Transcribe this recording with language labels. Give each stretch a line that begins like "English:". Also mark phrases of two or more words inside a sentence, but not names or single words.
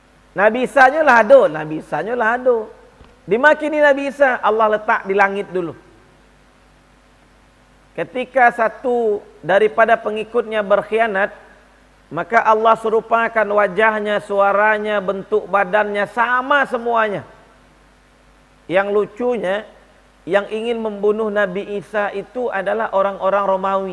Minangkabau: Nabi Isa lah ado, Nabi Isa lah ado. Dimakini Nabi Isa,
Indonesian: Allah letak di langit dulu. Ketika satu daripada pengikutnya berkhianat, maka Allah serupakan wajahnya, suaranya, bentuk badannya sama semuanya. Yang lucunya, yang ingin membunuh Nabi Isa itu adalah orang-orang Romawi.